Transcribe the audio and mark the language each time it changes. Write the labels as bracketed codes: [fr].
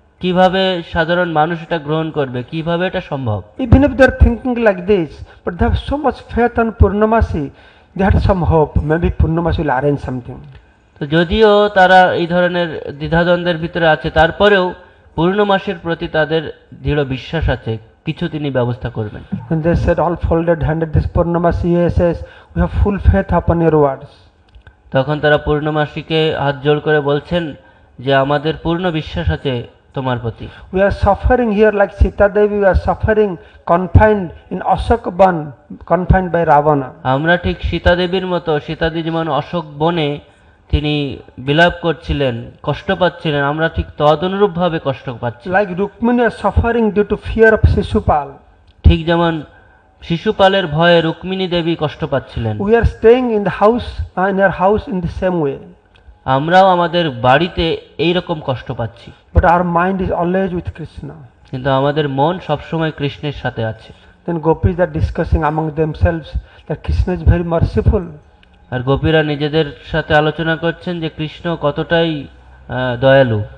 [bn] কিভাবে সাধারণ মানুষ এটা গ্রহণ করবে, কিভাবে এটা সম্ভব? [en] Even if they are thinking like this, but they have so much faith on Purnamasi, they had some hope. Maybe Purnamasi will arrange something. [bn] তো যদিও তারা এই ধরনের দ্বিধাদ্বন্দ্বের ভিতরে আছে, তারপরেও পূর্ণমাসের প্রতি তাদের দৃঢ় বিশ্বাস আছে, কিছু তিনি ব্যবস্থা করবেন। [en] And they said, all folded handed, this Purnamasi says, we have full faith upon your words. [bn] তখন তারা পূর্ণমাসীকে হাত জোড় করে বলছেন যে আমাদের পূর্ণ বিশ্বাস আছে তোমার প্রতি। [en] We are suffering here like Sita Devi, we are suffering confined in Ashoka Ban, confined by Ravana. [bn] আমরা ঠিক সীতা দেবীর মতো, সীতাদি যেমন অশোক বনে তিনি বিলাপ করছিলেন, কষ্ট পাচ্ছিলেন, আমরা ঠিক তদনুরূপভাবে কষ্ট পাচ্ছি। [en] Like Rukmini are suffering due to fear of Shishupal. [bn] ঠিক যেমন শিশুপালের ভয়ে রুক্মিণী দেবী কষ্ট পাচ্ছিলেন, [en] We are staying in the house, in our house in the same way. [bn] আমরাও আমাদের বাড়িতে এই রকম কষ্ট পাচ্ছি, [en] But our mind is always with Krishna. [bn] কিন্তু আমাদের মন সবসময় কৃষ্ণের সাথে আছে। [en] Then gopis are discussing among themselves that Krishna is very merciful. [bn] আর গোপীরা নিজেদের সাথে আলোচনা করছেন যে কৃষ্ণ কতটাই দয়ালু,